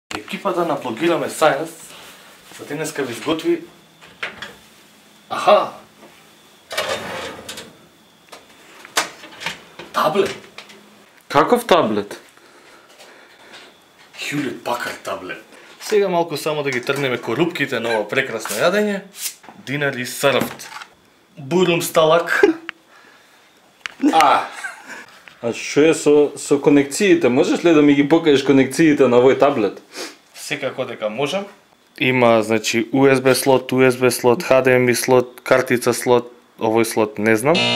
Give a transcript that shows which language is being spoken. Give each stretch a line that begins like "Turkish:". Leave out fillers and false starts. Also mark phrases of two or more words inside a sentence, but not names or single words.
Macedonian: екипата на Блогираме Science за денеска ви изготви таблет. Каков таблет? Hewlett Packard таблет. Сега малку само да ги тргнеме корупките на ова прекрасно јадење.
English: Dinner is served. Бурум сталак.
Macedonian: А што е со конекциите? Можеш ли да ми ги покажеш конекциите на овој таблет? Секако дека можам. Има, значи, USB слот, HDMI слот, картица слот, овој слот не знам.